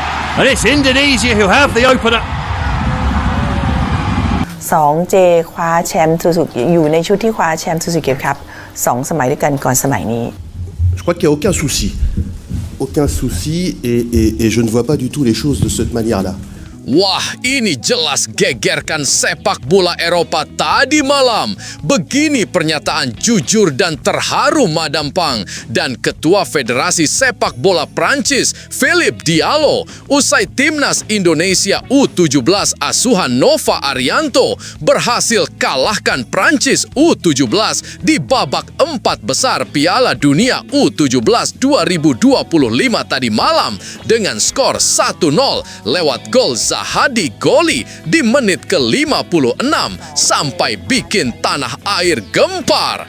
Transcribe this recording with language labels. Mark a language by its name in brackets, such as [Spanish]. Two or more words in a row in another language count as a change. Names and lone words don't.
[English] And it's Indonesia who have the opener. [Thai] 2J คว้าแชมป์ซูซูกิอยู่ในชุดที่คว้าแชมป์ซูซูกิครับ2 สมัยด้วยกันก่อนสมัยนี้ [French] Je crois qu'il n'y a aucun souci. Aucun souci et je ne vois pas du tout les choses de cette manière-là. [Indonesian] Wah, ini jelas gegerkan sepak bola Eropa tadi malam. Begini pernyataan jujur dan terharu Madam Pang dan Ketua Federasi Sepak Bola Prancis, Philippe Diallo, usai timnas Indonesia U17 asuhan Nova Arianto berhasil kalahkan Prancis U17 di babak 4 besar Piala Dunia U17 2025 tadi malam dengan skor 1-0 lewat gol Zahadi Goli di menit ke-56 sampai bikin tanah air gempar.